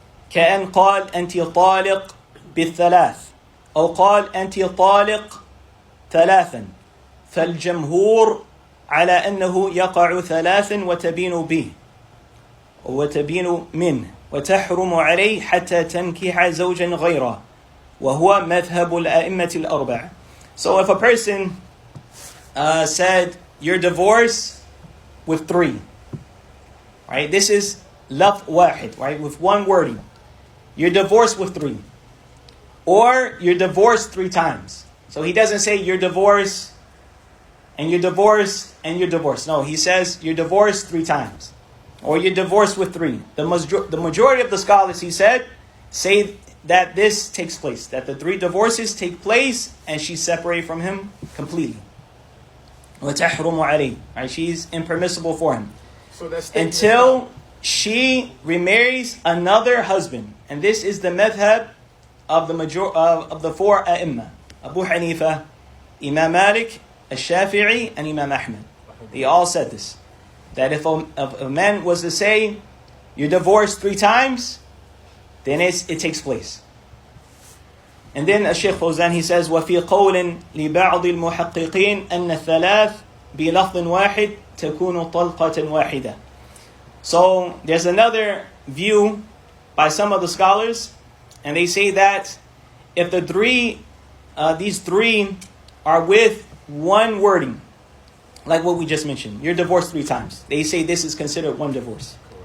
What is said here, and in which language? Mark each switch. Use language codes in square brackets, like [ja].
[ar] كأن قال أنت طالق بالثلاث أو قال أنت طالق ثلاثا فالجمهور على أنه يقع 3 وتبين به وتبين منه وتحرم عليه حتى تنكح زوجا غيره وهو مذهب الأئمة الأربعة. [en] So if a person said you're divorced with 3, right? This is laf wahid, right? With 1 wording. you're divorced with 3. Or you're divorced 3 times. So he doesn't say you're divorced and you're divorced and you're divorced. No, he says you're divorced 3 times. Or you're divorced with 3. The majority of the scholars, he said, say that this takes place. That the 3 divorces take place and she's separated from him completely. [ar] وَتَحْرُمُ عَلَيْهِ. [en] Right, she's impermissible for him. So that's until she remarries another husband. And this is the madhab of the 4 ai'. Abu Hanifa, Imam Malik, al-Shafi'i, and Imam Ahmad. They all said this. That if a man was to say, you're divorced 3 times, then it takes place. And then Shaykh Fawzan, he says, [ar] وَفِي قَوْلٍ لِبَعْضِ الْمُحَقِّقِينَ أَنَّ الثَّلَاث بِلَفْظٍ وَاحِدٍ تَكُونُ طَلْقَةً وَاحِدَةً. [en] So there's another view by some of the scholars, and they say that if these 3 are with one wording, like what we just mentioned, you're divorced 3 times. They say this is considered one divorce.